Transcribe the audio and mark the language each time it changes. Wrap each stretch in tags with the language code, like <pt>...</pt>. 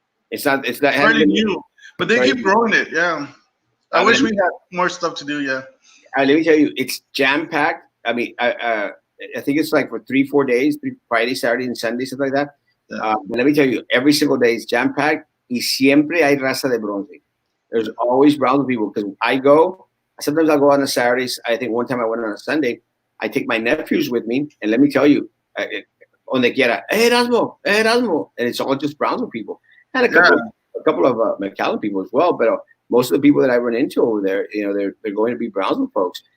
<en>it's not fairly new, but they keep growing it. Yeah, I wish we had more stuff to do. Yeah, let me tell you, it's jam packed. I mean, I think it's like for 3-4 days, Friday, Saturday, and Sunday, something like that. Yeah. But let me tell you, every single day is jam packed.</en> <es>Y siempre hay raza de bronce.</es> <en>There's always bronze people because I go. Sometimes I'll go on a Saturdays. I think one time I went on a Sunday. I take my nephews with me, and let me tell you,</en> <es>donde quiera,</es> <en>Erasmo, Erasmo, and it's all just Brownsville people, and a couple of McAllen people as well. But most of the people that I run into over there, they're going to be Brownsville folks.</en>